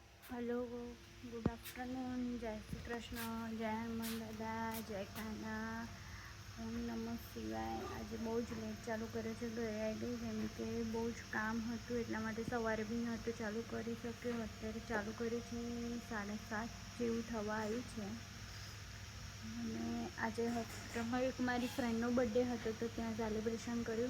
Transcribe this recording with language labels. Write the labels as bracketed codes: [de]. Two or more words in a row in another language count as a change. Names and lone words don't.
[en] Hello good afternoon, [hi] जय श्री कृष्ण, जय हनुमान दादा, जय कान्हा, ओम नमः શિવાય। [gu] આજે બહુ જ લેટ ચાલુ કર્યો છે ઘરે આવી કેમ કે બહુ જ કામ હતું એટલા માટે સવારે બી નહોતું ચાલુ કરી શક્યો। અત્યારે ચાલુ કર્યું છે 7:30 જેવું થવા આવ્યું છે। અને આજે હોસ્પિટલમાં એક મારી ફ્રેન્ડનો બર્થડે હતો તો ત્યાં સેલિબ્રેશન કર્યું।